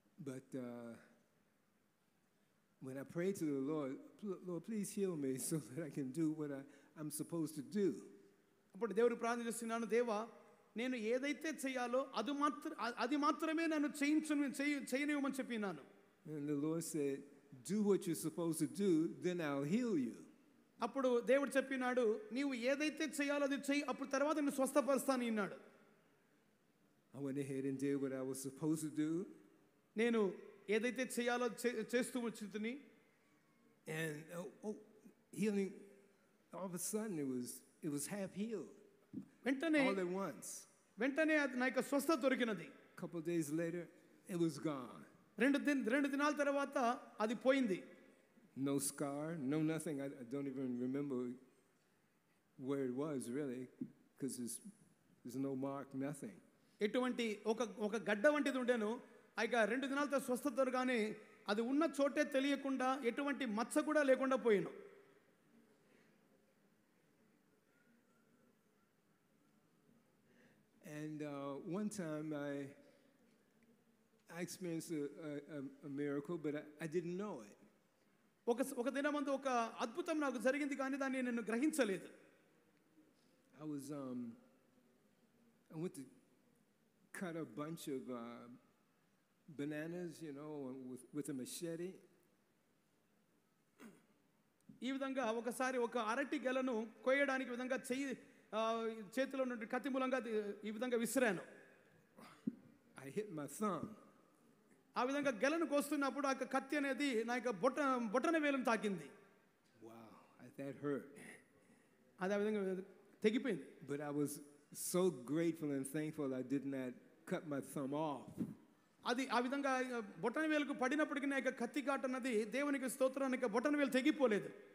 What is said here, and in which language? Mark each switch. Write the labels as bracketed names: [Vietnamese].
[English] But when I prayed to the Lord, Lord, please heal me so that I can do what I'm supposed to do. [Telugu] అప్పుడు దేవుడు ప్రార్థన చేస్తున్నాను, దేవా నేను ఏదైతే చేయాలో అది మాత్రమే నన్ను చేయనివ్వమని చెప్పినాను. [English] And the Lord said, do what you're supposed to do, then I'll heal you. [Telugu] అప్పుడు దేవుడు చెప్పినాడు, నీవు ఏదైతే చేయాలో అది చెయ్యి, అప్పుడు తర్వాత నేను స్వస్థపరుస్తాను అన్నాడు. [English] I went ahead and did what I was supposed to do. [Telugu] నేను ఏదైతే చేయాలో చేస్తూ వచ్చింది. [English] And healing, all of a sudden it was half healed. [Telugu] వెంటనే [English] all at once. [Telugu] వెంటనే నా యొక్క స్వస్థత దొరికినది. [English] A couple of days later, it was gone. [Telugu] 2 దినాల తర్వాత అది పోయింది. [English] No scar, no nothing. I don't even remember where it was really, because there's no mark, nothing. [Telugu] ఎటువంటి ఒక గడ్డ వంటిది ఉండేను. ఇక 2 దినాలతో స్వస్థత దొరకగానే అది ఉన్న చోటే తెలియకుండా ఎటువంటి మచ్చ కూడా లేకుండా పోయాను. [English] And one time I experienced a miracle, but I didn't know it. [Telugu] ఒక దినమందు ఒక అద్భుతం నాకు జరిగింది, కానీ దాన్ని నేను గ్రహించలేదు. [English] I went to cut a bunch of bananas, with a machete. [Telugu] ఈ విధంగా ఒకసారి ఒక అరటి గెలను కోయడానికి విధంగా చేతిలో నుండి కత్తి మూలంగా ఈ విధంగా విసిరాను. [English] I hit my thumb. [Telugu] ఆ విధంగా గెలను కోస్తున్నప్పుడు ఆ కత్తి అనేది నా యొక్క బొటన వేలును తాకింది. [English] Wow, that hurt. [Telugu] అది ఆ విధంగా తెగిపోయింది. [English] But I was so grateful and thankful I did not cut my thumb off. [Telugu] అది ఆ విధంగా బొటన వేలుకు పడినప్పటికీ నా యొక్క కత్తి ఘాటు అన్నది దేవునికి స్తోత్రం, నా బొటన వేలు తెగిపోలేదు.